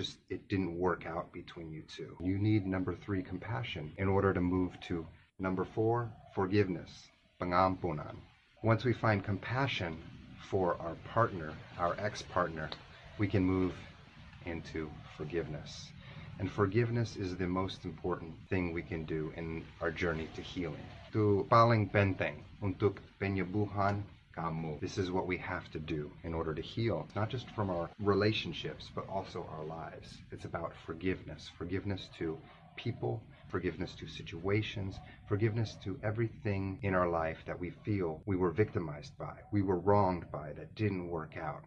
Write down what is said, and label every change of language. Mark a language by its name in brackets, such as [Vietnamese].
[English] It didn't work out between you two. You need number 3, compassion, in order to move to number 4, forgiveness, [Indonesian] pengampunan. [English] Once we find compassion for our partner, our ex-partner, we can move into forgiveness. And forgiveness is the most important thing we can do in our journey to healing. [Indonesian] Itu paling penting untuk penyembuhan kamu. [English] This is what we have to do in order to heal, not just from our relationships, but also our lives. It's about forgiveness. Forgiveness to people, forgiveness to situations, forgiveness to everything in our life that we feel we were victimized by, we were wronged by, that didn't work out.